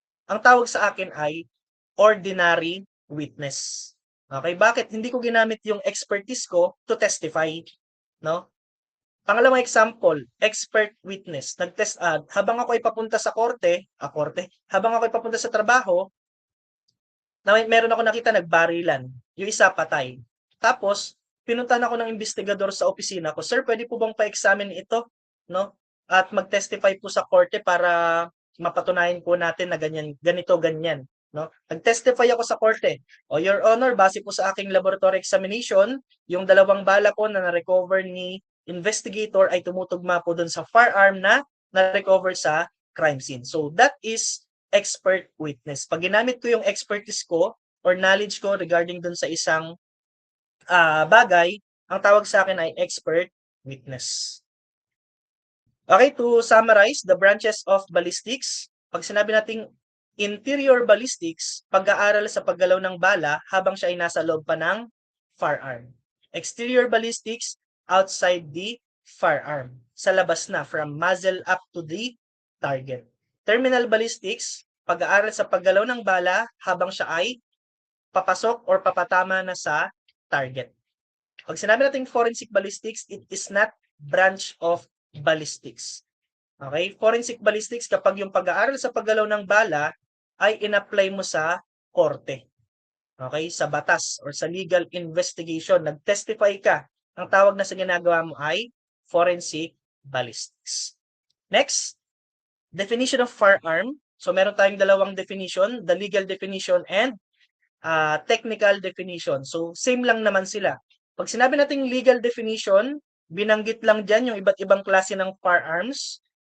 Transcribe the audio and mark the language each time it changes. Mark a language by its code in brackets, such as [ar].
[tl] Ang tawag sa akin ay ordinary witness. Okay, bakit? Hindi ko ginamit yung expertise ko [en] to testify, [tl] no? [en] Pangalawang example, expert witness. [tl] Habang ako ay papunta sa habang ako ay papunta sa trabaho, meron ako nakita nagbarilan. Yung isa patay. Tapos, pinuntahan ako ng investigador sa opisina ko, Sir, pwede po bang pa-examine ito? No? At mag-testify po sa korte para mapatunayan po natin na ganito, ganyan. No? Nag-testify ako sa korte. O, Your Honor, base po sa aking laboratory examination, yung 2 bala po na na-recover ni investigator ay tumutugma po dun sa firearm na na-recover sa crime scene. [en] So, that is expert witness. [tl] Pag ginamit ko yung expertise ko or knowledge ko regarding dun sa isang bagay, ang tawag sa akin ay expert witness. Okay, [en] to summarize the branches of ballistics, [tl] pag sinabi nating interior ballistics, pag-aaral sa paggalaw ng bala habang siya ay nasa loob pa ng firearm. [en] Exterior ballistics, outside the firearm, [tl] sa labas na, [en] from muzzle up to the target. [tl] Terminal ballistics, pag-aaral sa paggalaw ng bala habang siya ay papasok or papatama na sa target. Pag sinabi natin [en] forensic ballistics, it is not branch of ballistics. Okay? [tl] Forensic ballistics, kapag yung pag-aaral sa paggalaw ng bala ay in-apply mo sa korte. Okay? Sa batas or sa legal investigation, nag-testify ka. Ang tawag na sa ginagawa mo ay forensic ballistics. [en] Next, definition of firearm. [tl] So meron tayong dalawang [en] definition, the legal definition and technical definition. [tl] So same lang naman sila. Pag sinabi nating legal definition, binanggit lang dyan yung iba't ibang klase ng firearms.